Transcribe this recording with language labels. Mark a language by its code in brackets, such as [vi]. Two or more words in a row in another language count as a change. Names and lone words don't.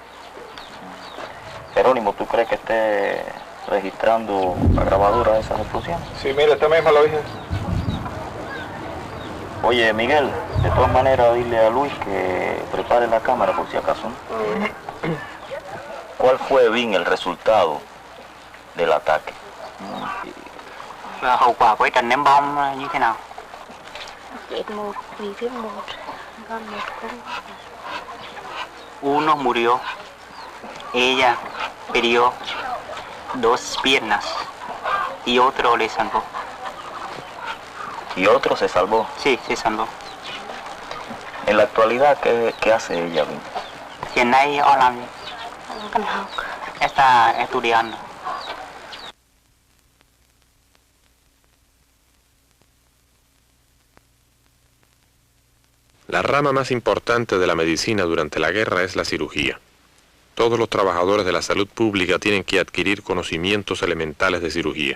[es] Jerónimo, ¿tú crees que esté registrando la grabadora de esas explosiones? Sí, mira, esta misma lo dije. Oye, Miguel, de todas maneras, dile a Luis que prepare la cámara por si acaso, ¿no? ¿Cuál fue, Vin, el resultado del ataque? [vi] Và hậu quả của trận ném bom như thế nào? Chết 1, bị thương 1, còn 1 không. [es] Uno murió, ella perdió 2 piernas y otro le salvó. ¿Y otro se salvó? Sí, se salvó. En la actualidad, ¿qué hace ella, Vin? [vi] Hiện nay họ làm gì? Cần học. [es] Está estudiando. La rama más importante de la medicina durante la guerra es la cirugía. Todos los trabajadores de la salud pública tienen que adquirir conocimientos elementales de cirugía.